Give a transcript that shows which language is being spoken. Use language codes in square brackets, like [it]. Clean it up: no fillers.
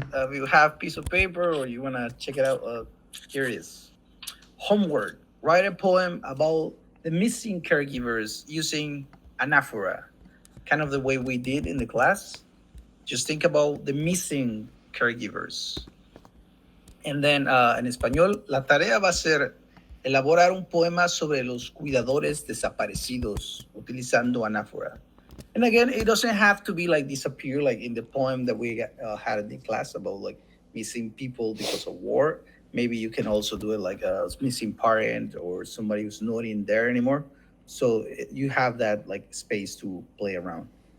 [en] If you have piece of paper or you want to check it out, here it is. Homework. Write a poem about the missing caregivers using Anaphora. Kind of the way we did in the class. Just think about the missing caregivers. And then [es] en español, la tarea va a ser elaborar un poema sobre los cuidadores desaparecidos utilizando Anaphora. [en] And again, it doesn't have to be like disappear, like in the poem that we had in the class about like missing people because of war. Maybe you can also do it like a missing parent or somebody who's not in there anymore. So you have that like space to play around.